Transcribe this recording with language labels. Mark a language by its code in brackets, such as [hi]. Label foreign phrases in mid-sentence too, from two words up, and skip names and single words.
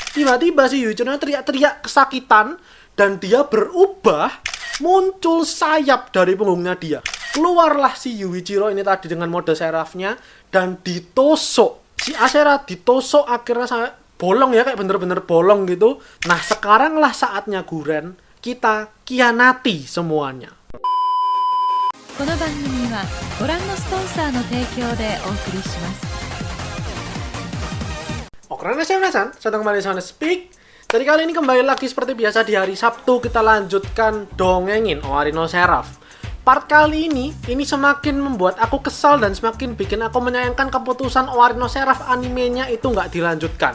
[id] Tiba-tiba si Yuichiro teriak-teriak kesakitan dan dia berubah, muncul sayap dari punggungnya dia. Keluarlah si Yuichiro ini tadi dengan mode serafnya dan ditusuk. Si Ashera ditusuk akhirnya sampai bolong ya, kayak bener-bener bolong gitu. Nah, sekaranglah saatnya Guren kita kianati semuanya. [ja] この番組はご覧のスポンサーの提供でお送りします。 [id] Oke, saya kembali di Sound Speak. Jadi kali ini kembali lagi seperti biasa di hari Sabtu kita lanjutkan dongengin Owari no Seraph. Part kali ini semakin membuat aku kesal dan semakin bikin aku menyayangkan keputusan Owari no Seraph animenya itu nggak dilanjutkan.